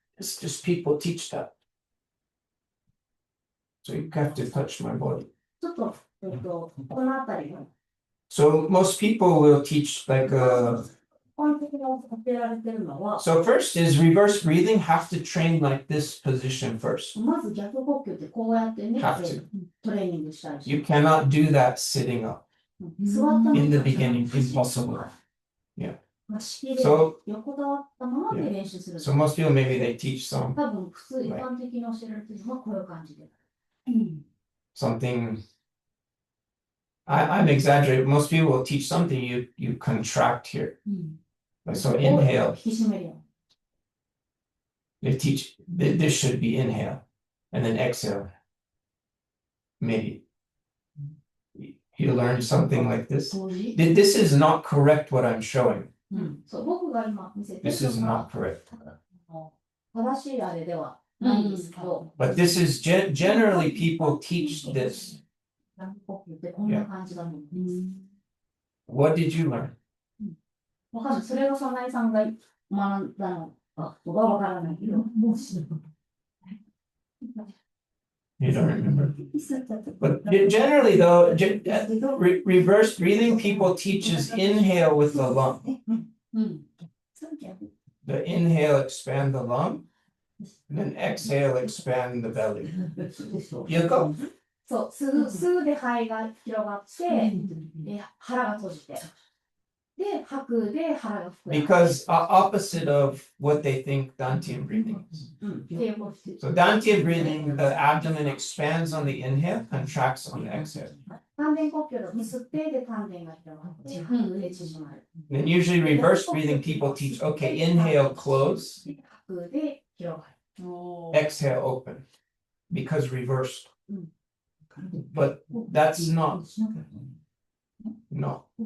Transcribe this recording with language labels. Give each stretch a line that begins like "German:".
English: It's just people teach that. So you have to touch my body.
Japanese: ちょっと、このあたりが。
English: So most people will teach like
Japanese: 一般的に教えられてるのは、
English: so first is reverse breathing have to train like this position first.
Japanese: まず逆呼吸ってこうやってね、
English: Have to.
Japanese: トレーニングしたりし
English: You cannot do that sitting up
Japanese: 座ったまま
English: in the beginning. Impossible.
Japanese: まあ式で
English: So
Japanese: 横たわったままで練習する。
English: so most people maybe they teach
Japanese: 多分普通一般的に教えられてるのはこういう感じで。
English: something. I'm exaggerating. Most people will teach something you contract here. Like so inhale.
Japanese: 引き締めるよ。
English: They teach this should be inhale and then exhale. Maybe you learn something like this.
Japanese: 同時
English: This is not correct what I'm showing.
Japanese: そう僕が今見せてる
English: This is not correct.
Japanese: 正しいあれではないんですけど、
English: But this is generally people teach this.
Japanese: 逆呼吸ってこんな感じだと思います。
English: What did you learn?
Japanese: わかんない。それを早苗さんが学んだのかはわからないけど、もう知る。
English: You don't remember. But generally though, reverse breathing people teaches inhale with the lung. The inhale expand the lung, and then exhale expand the belly. You go.
Japanese: そう、吸うで肺が広がって、で腹が閉じて、で吐くで腹が膨らむ。
English: Because opposite of what they think Dantian breathing is.
Japanese: っていうことです。
English: So Dantian breathing, the abdomen expands on the inhale, contracts on the exhale.
Japanese: 丹田呼吸の吸ってで丹田が広がって、吐くで縮まる。
English: Then usually reverse breathing people teach, okay, inhale close,
Japanese: で吐くで広がる。
English: exhale open, because reversed. But that's not, no.